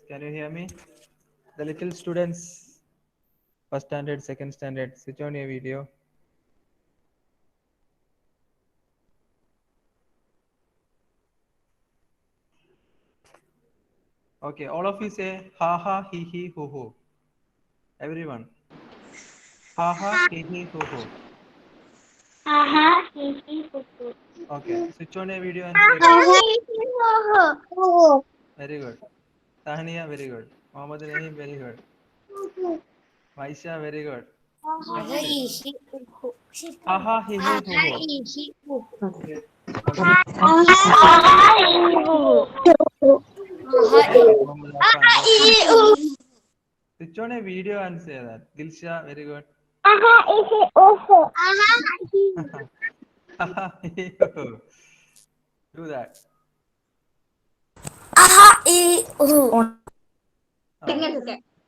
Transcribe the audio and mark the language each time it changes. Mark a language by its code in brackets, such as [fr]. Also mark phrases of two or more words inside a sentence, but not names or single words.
[en] Can you hear me? The little students, first standard, second standard, switch on your video. Okay, all of you say ha ha he he ho ho. Everyone. Ha ha he he ho ho. Okay, switch on your video and say good. Very good. Tahniya, very good. Mohammed Rahim, very good. Maisha, very good. Next. Ha ha he he ho ho. Okay. Mohammed Affan. Switch on a video and say that. Dilsha, very good. Do that. Okay.